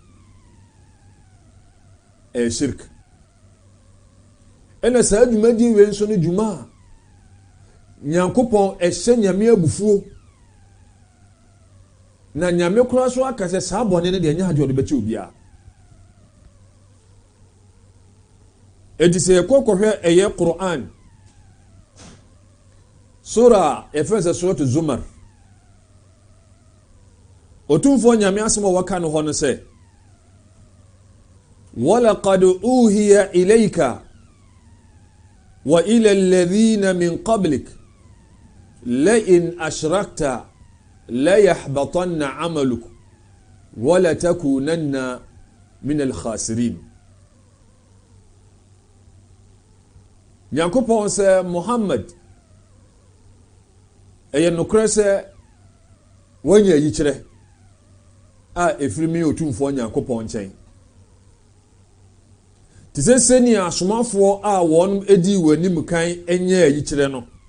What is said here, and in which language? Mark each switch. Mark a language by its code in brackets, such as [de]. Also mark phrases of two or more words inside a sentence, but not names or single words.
[ak] shirk ɛna saa dwumadi wei nso no dwuma a Nyankopɔn ɛhyɛ nyame abufuo na nyame kora so aka sɛ saa bɔne no deɛ nyɛ hadwe ɔde bɛkyɛ obiara ɛti sɛ yɛkɔkɔhwɛ ɛyɛ Qur'an sura ɛfɛ sɛ suratu Zumar ɔtumfoɔ nyame asɛm a wɔka no hɔ no sɛ [ar] وَلَقَدْ أُوهِيَ إِلَيْكَ وَإِلَى الَّذِينَ مِنْ قَبْلِكَ لَئِنْ أَشْرَكْتَ لَيَحْبَطَنَّ عَمَلُكَ وَلَتَكُونَنَّ مِنَ الْخَاسِرِينَ [ak] Nyankopɔn sɛ Muhammad ɛyɛ nokorɛ sɛ wɔnyɛ yikyerɛ a ɛfiri mi otumfoɔ Nyankopɔn nkyɛn te sɛ sɛnea asomafoɔ a wɔn edi w'anim kan ɛnyɛ yikyerɛ no